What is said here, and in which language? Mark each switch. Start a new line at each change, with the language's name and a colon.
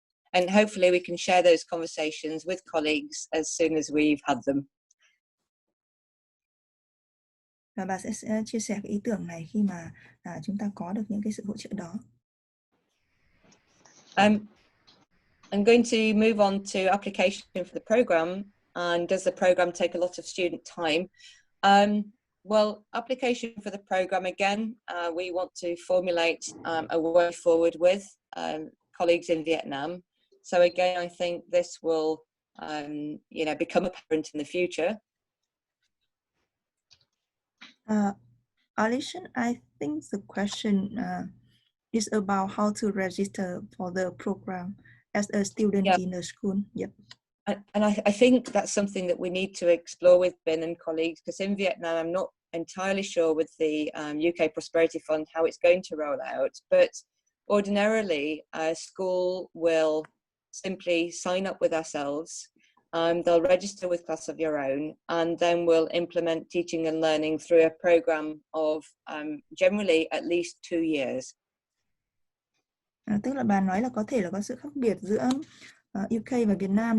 English: And hopefully we can share those conversations with colleagues as soon as we've had them.
Vietnamese: Và bà sẽ chia sẻ cái ý tưởng này khi mà chúng ta có được những cái sự hỗ trợ đó.
English: I'm going to move on to application for the program. And does the program take a lot of student time? Well, application for the program, again, we want to formulate a way forward with colleagues in Vietnam. So again, I think this will, become apparent in the future. Alison, I think the question is about how to register for the program as a student in a school. Yep. And I think that's something that we need to explore with Ben and colleagues, because in Vietnam, I'm not entirely sure with the UK Prosperity Fund how it's going to roll out. But ordinarily, a school will simply sign up with ourselves. They'll register with Class of Your Own, and then we'll implement teaching and learning through a program of generally at least 2 years.
Vietnamese: Tức là bà nói là có thể là có sự khác biệt giữa UK và Việt Nam.